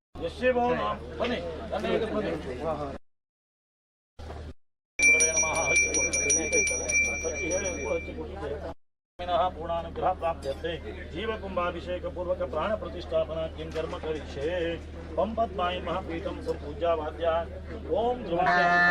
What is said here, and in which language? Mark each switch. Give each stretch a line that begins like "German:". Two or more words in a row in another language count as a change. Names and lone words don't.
Sanskrit: ಶಿವೋ ನಮಃ.
Kannada: ಬನ್ನಿ ನನ್ನ ಎದುರು ಬನ್ನಿ.
Sanskrit: पूर्णानुग्रह प्राप्यते जीवकुंभाभिषेक पूर्वक प्राण प्रतिष्ठापना किं कर्म करिष्ये पं पद्माय महापीठम पूजा वाद्या ओम ध्रुवाय